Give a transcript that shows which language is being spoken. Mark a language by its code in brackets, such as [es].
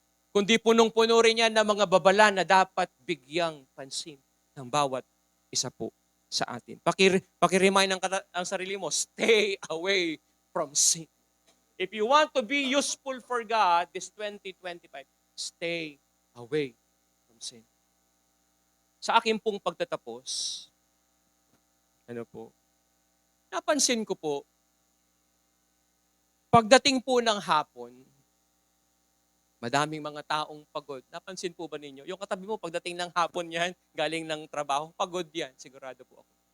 [tl] Kundi punong-puno rin yan ng mga babala na dapat bigyang pansin ng bawat isa po sa atin. Pakiremind ang sarili mo, [en] stay away from sin. If you want to be useful for God this 2025, stay away from sin. [tl] Sa akin pong pagtatapos, napansin ko po, pagdating po ng hapon, madaming mga taong pagod. Napansin po ba ninyo? Yung katabi mo, pagdating ng hapon yan, galing ng trabaho, pagod yan, sigurado po ako.